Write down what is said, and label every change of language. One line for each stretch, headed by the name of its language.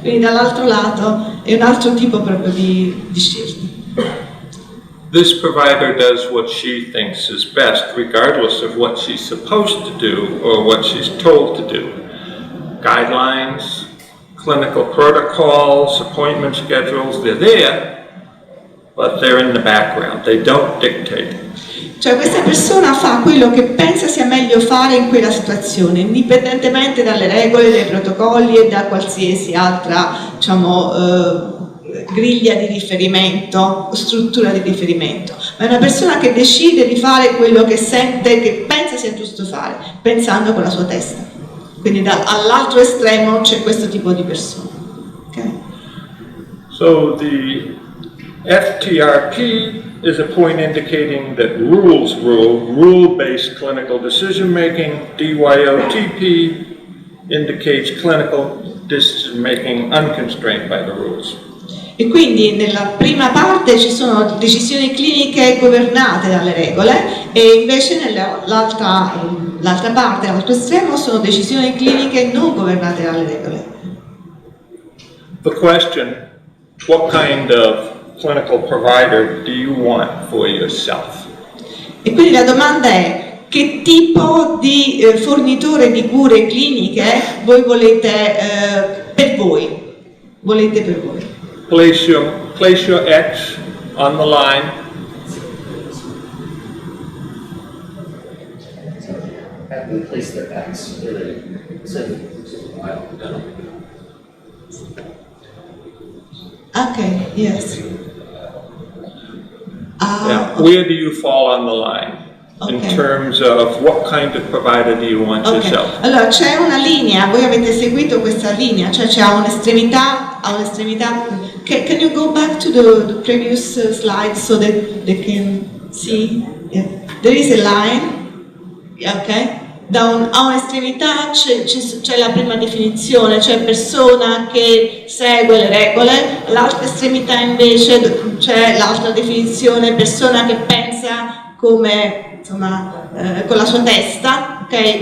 Italian: Quindi dall'altro lato è un altro tipo proprio di scelta.
English: This provider does what she thinks is best, regardless of what she's supposed to do or what she's told to do. Guidelines, clinical protocols, appointment schedules, they're there, but they're in the background. They don't dictate.
Italian: Cioè questa persona fa quello che pensa sia meglio fare in quella situazione, indipendentemente dalle regole, dai protocolli e da qualsiasi altra, diciamo, griglia di riferimento, struttura di riferimento, ma è una persona che decide di fare quello che sente, che pensa sia giusto fare, pensando con la sua testa. Quindi all'altro estremo c'è questo tipo di persona. Okay?
English: So the FTRP is a point indicating that rules rule, rule-based clinical decision-making. DYOTP indicates clinical decision-making unconstrained by the rules.
Italian: E quindi nella prima parte ci sono decisioni cliniche governate dalle regole e invece nell'altra parte, l'altro estremo, sono decisioni cliniche non governate dalle regole.
English: The question, what kind of clinical provider do you want for yourself?
Italian: E quindi la domanda è: che tipo di fornitore di cure cliniche voi volete per voi? Volete per voi?
English: Place your X on the line. Have them place their X where they said Okay, yes. Yeah. Where do you fall on the line in terms of what kind of provider do you want yourself?
Italian: Allora c'è una linea, voi avete seguito questa linea, cioè c'è un'estremità.
English: Can you go back to the previous slide so that they can see? Yeah. There is a line, ok?
Italian: A un'estremità c'è la prima definizione, cioè persona che segue le regole, all'altra estremità invece c'è l'altra definizione, persona che pensa come, insomma, con la sua testa, ok?